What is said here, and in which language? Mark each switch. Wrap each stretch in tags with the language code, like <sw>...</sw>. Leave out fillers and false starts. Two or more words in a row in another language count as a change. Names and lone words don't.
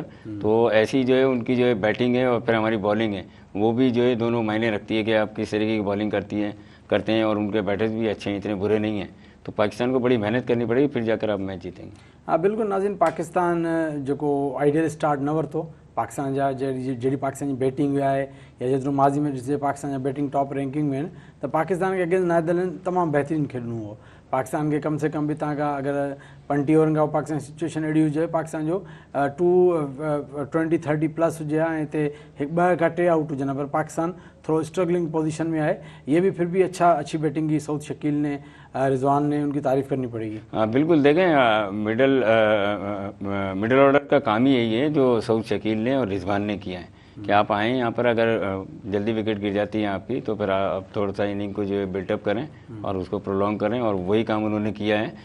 <ur>تو ایسی جو ہے ان کی جو ہے بیٹنگ ہے اور پھر ہماری بولنگ ہے، وہ بھی جو ہے دونوں معنی رکھتی ہے کہ آپ کس طریقے کی بولنگ کرتے ہیں اور ان کے بیٹرز بھی اچھے ہیں، اتنے برے نہیں ہیں. تو پاکستان کو بڑی محنت کرنی پڑے گی، پھر جا کر آپ میچ جیتیں گے. ہاں بالکل</ur> <sd>नाज़रीन, पाकिस्तान जो</sd> <en>ideal start</en> <sd>न वरितो, पाकिस्तान जा जहिड़ी पाकिस्तान जी बैटिंग</sd> <ur>ہوا ہے</ur> <sd>या जेतिरो माज़ी में ॾिसे पाकिस्तान जा बैटिंग</sd> <en>top ranking</en> <sd>में आहिनि, त पाकिस्तान के अगेंस्ट नीदरलैंड तमामु बहितरीनु खेॾिणो हो। पाकिस्तान</sd> <ur>کے کم سے کم بھی</ur> <sd>तव्हां अगर 20 ओवरनि खां पाकिस्तान सिचुएशन अहिड़ी हुजे पाकिस्तान जो 220-30 प्लस हुजे ऐं हिते 1-2 खां 3 आउट हुजनि,</sd> <ur>پر پاکستان تھوڑا</ur> <en>struggling position</en> <ur>میں ہے. یہ بھی پھر بھی اچھی بیٹنگ کی سعود شکیل نے رضوان نے ان کی تعریف کرنی پڑے گی. ہاں بالکل، دیکھیں</ur> <en>middle order</en> <ur>کا کام ہی یہی ہے جو سعود شکیل نے اور رضوان نے کیا ہے کہ آپ آئیں یہاں پر، اگر جلدی وکٹ گر جاتی ہے آپ کی تو پھر آپ تھوڑا سا اننگ کو جو ہے بلٹ اپ کریں اور اس کو پرولانگ کریں، اور وہی کام انہوں نے کیا ہے.</ur>